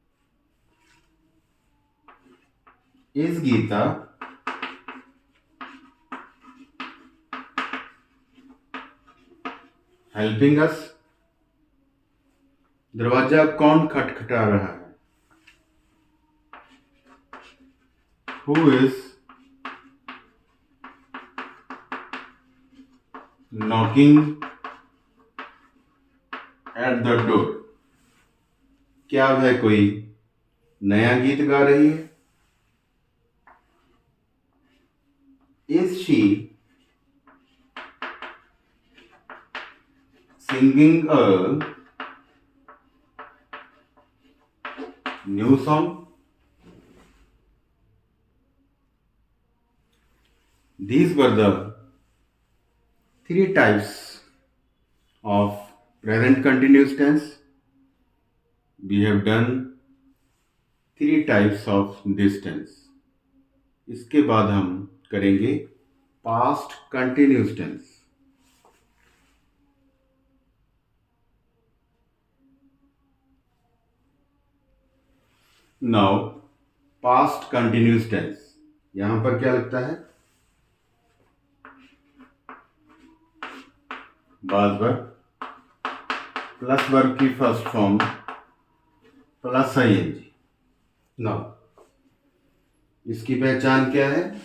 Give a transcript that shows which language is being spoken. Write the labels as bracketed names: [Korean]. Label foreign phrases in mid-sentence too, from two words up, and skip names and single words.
[English] Is गीता helping us? [Hindi] दरवाजा कौन खटखटा रहा है? [English] Who is knocking at the door? [Hindi] क्या वह कोई नया गीत गा रही है? [English] Is she singing a new song? These were the three types of present continuous tense। We have done three types of this tense। [Hindi] इसके बाद हम करेंगे [English] past continuous tense। Now past continuous tense, [Hindi] यहां पर क्या लगता है? [English] was verb plus verb की first form plus ING। [Hindi] नाउ इसकी पहचान क्या है?